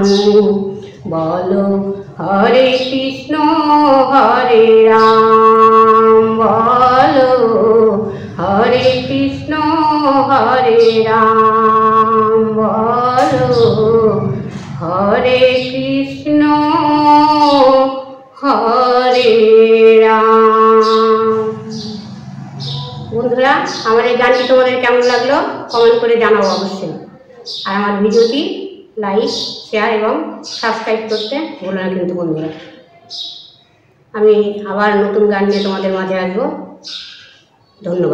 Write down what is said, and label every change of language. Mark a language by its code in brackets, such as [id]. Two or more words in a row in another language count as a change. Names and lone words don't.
[hi] बोलो हरे कृष्ण हरे राम बोलो हरे कृष्ण हरे राम बोलो हरे कृष्ण हरे राम। [bn] বন্ধুরা আমার এই গানটি তোমাদের কেমন লাগলো কমেন্ট করে জানাও অবশ্যই। আর আমার ভিডিওটি [en] like share [bn] এবং সাবস্ক্রাইব করতে ভুলো না কিন্তু বন্ধুরা। আমি আবার নতুন গান নিয়ে তোমাদের মাঝে আসবো।